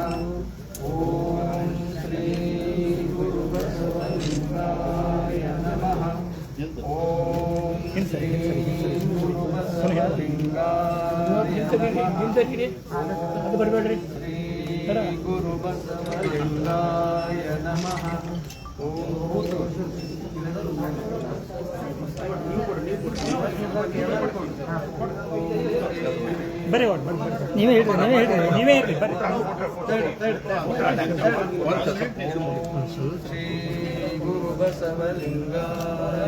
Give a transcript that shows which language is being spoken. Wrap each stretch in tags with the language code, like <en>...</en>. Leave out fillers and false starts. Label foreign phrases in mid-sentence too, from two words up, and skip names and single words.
<sa>ಓಂ ಶ್ರೀ ಗುರುಬಸವಲಿಂಗಾಯ ನಮಃ. ಓಂ ಶ್ರೀ ಗುರುಬಸವಲಿಂಗಾಯ ನಮಃ. ಶ್ರೀ ಗುರುಬಸವಲಿಂಗಾಯ ನಮಃ.</sa> <kn>ಬರೀ ನೀವೇ ಹೇಳ್ರಿ, ನೀವೇ ಹೇಳ್ರಿ ಬರ್ರಿ.</kn> <sa>ಶ್ರೀ ಗುರು ಬಸವಲಿಂಗಾಯ.</sa>